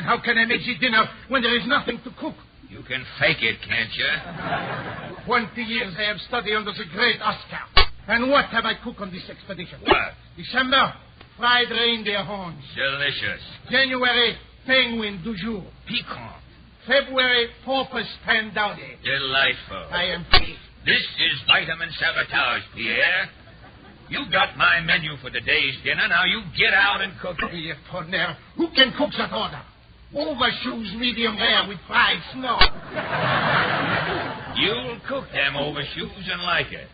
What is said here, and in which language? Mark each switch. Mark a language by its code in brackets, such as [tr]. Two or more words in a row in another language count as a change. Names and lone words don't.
[en] How can I make the dinner when there is nothing to cook? You can fake it, can't you? 20 years I have studied under the great Oscar. And what have I cooked on this expedition? What? December, fried reindeer horns. Delicious. January, penguin du jour. Piquant. February, porpoise pandowdy. Delightful. I am pleased. This is vitamin sabotage, Pierre. You got my menu for today's dinner. Now you get out and cook. Pierre Tonnerre, who can cook that order? Overshoes medium rare with fried snow. You'll cook them overshoes and like it.